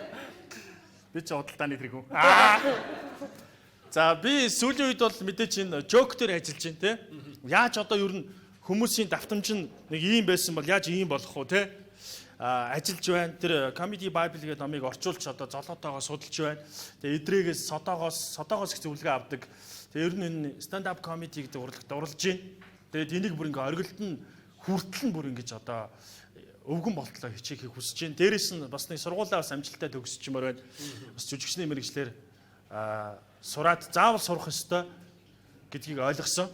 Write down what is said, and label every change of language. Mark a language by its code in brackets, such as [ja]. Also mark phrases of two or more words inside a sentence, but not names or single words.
[mn] Би ч худалдааны тэргүүн. За би сүүлийн үед бол мэдээч энэ жок дээр ажиллаж байна тий. Яаж одоо ер нь хүмүүсийн давтамж нь нэг ийм байсан бол яаж ийм болох вэ тий? Ажиллаж байна. Тэр Comedy Bible гэдэг номыг орчуулж одоо золоотойгоо судалж байна. Тэгээ эдрэгээс содоогоос их зөвлөгөө авдаг. Тэгээ ер нь энэ [en] stand up comedy [mn] гэдэг урлагт орлож байна. Тэгээд энийг бүр ингээ оргилд нь хүртэл нь бүр ингэж одоо өвгөн болтлоо хичээхийг хүсэж байна. Дээрээс нь бас нэг сургуулаа бас амжилттай төгсчмөр байна. Бас жүжигчний мэргэжлэр сураад заавал сурах ёстой гэдгийг ойлгосон.